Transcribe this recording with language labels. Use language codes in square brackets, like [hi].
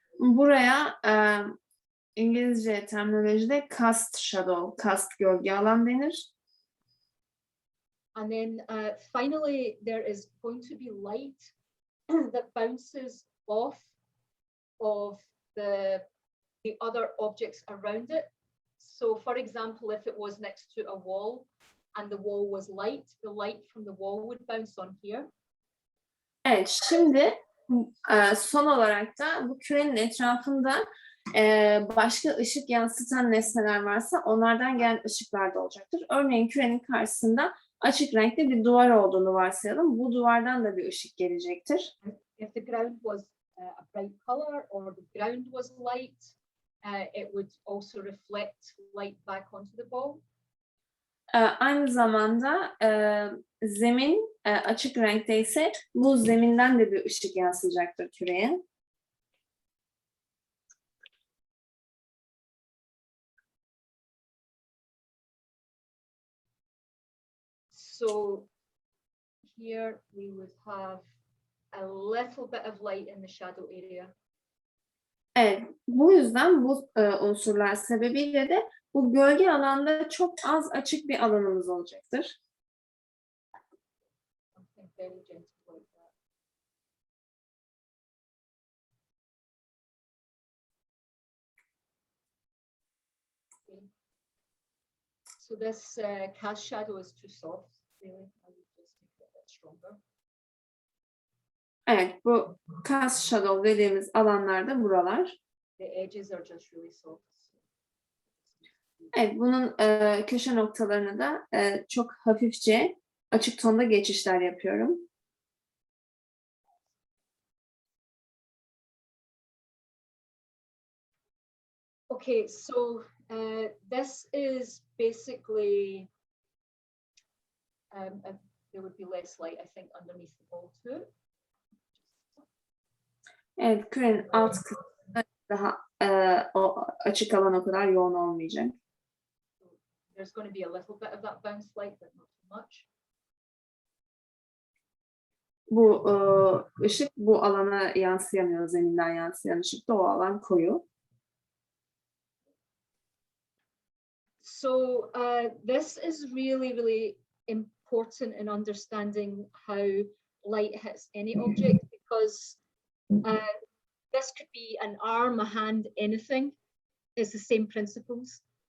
[tr] Buraya İngilizce terminolojide cast shadow, cast gölge alan denir. [en] And then finally, there is going to be light that bounces off of the other objects around it. So for example, if it was next to a wall, and the wall was light, the light from the wall would bounce on here. [tr] Evet, şimdi son olarak da bu kürenin etrafında başka ışık yansıtan nesneler varsa onlardan gelen ışıklar da olacaktır. Örneğin kürenin karşısında açık renkli bir duvar olduğunu varsayalım. Bu duvardan da bir ışık gelecektir. [en] If the ground was a bright color or the ground was light, it would also reflect light back onto the ball. [tr] Aynı zamanda zemin açık renkte ise bu zeminden de bir ışık yansıyacaktır küreye. [en] So here we would have a little bit of light in the shadow area. [tr] Evet, bu yüzden bu unsurlar sebebiyle de bu gölge alanda çok az açık bir alanımız olacaktır. [en] Something very gentle like that. Okay. So this cast shadow is too soft, really. I would just make it a bit stronger. [tr] Evet, bu cast shadow dediğimiz alanlarda buralar. [en] The edges are just really soft. [tr] Evet, bunun köşe noktalarını da çok hafifçe açık tonda geçişler yapıyorum. [en] Okay, so this is basically there would be less light, I think, underneath the ball too. [tr] Evet, kürenin alt kısmı daha o açık alan o kadar yoğun olmayacak. [en] There's going to be a little bit of that bounce light, but not too much. [tr] Bu ışık bu alana yansıyamıyor, zeminden yansıyan ışık da o alan koyu. [en] So this is really, really important in understanding how light hits any object, because this could be an arm, a hand, anything. It's the same principles.